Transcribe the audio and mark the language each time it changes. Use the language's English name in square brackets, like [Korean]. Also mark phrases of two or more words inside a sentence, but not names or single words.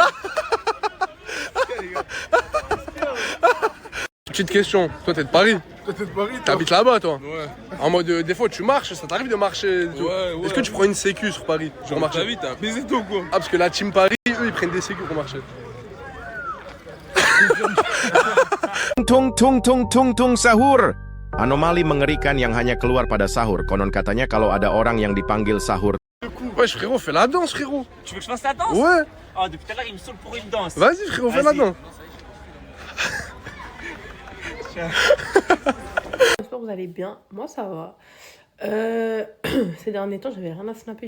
[French] Petite question, toi t'es de Paris? Toi, t'es de Paris, toi. T'habites là-bas, toi? Ouais. En mode, des fois tu marches, ça t'arrive de marcher et tout. Ouais. Est-ce que tu prends une sécu sur Paris? Genre, ta vie, t'as baisé toi, quoi. Ah, parce que la team Paris, eux, ils prennent des sécu pour marcher. Tung tung tung tung tung sahur. [Indonesian] Anomali mengerikan yang hanya keluar pada sahur. Konon katanya kalau ada orang yang dipanggil sahur. [French] Wesh frérot, fais la danse frérot. Tu veux que je fasse la danse? Ouais. Oh, depuis tout à l'heure, il me saoule pour une danse. Vas-y frérot, fais la danse. J'espère que vous allez bien. Moi, ça va. Ces derniers temps, j'avais rien à snapper.